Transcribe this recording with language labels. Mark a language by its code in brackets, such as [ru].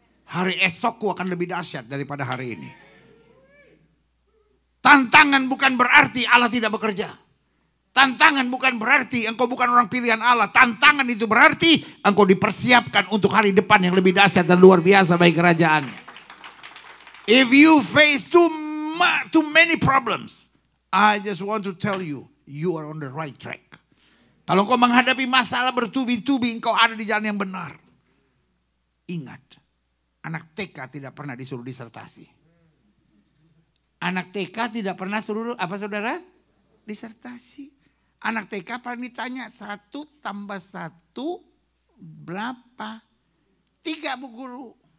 [id] Hari esokku akan lebih dahsyat daripada hari ini. Tantangan bukan berarti Allah tidak bekerja. Tantangan bukan berarti engkau bukan orang pilihan Allah. Tantangan itu berarti engkau dipersiapkan untuk hari depan yang lebih dahsyat dan luar biasa bagi kerajaannya. [en] If you face too many problems, I just want to tell you, you are on the right track. [id] Kalau engkau menghadapi masalah bertubi-tubi, engkau ada di jalan yang benar. Ingat, anak TK tidak pernah disuruh disertasi. Anak TK tidak pernah suruh apa saudara? Disertasi. Anak TK paling ditanya 1 tambah 1 berapa? 3 Bu Guru.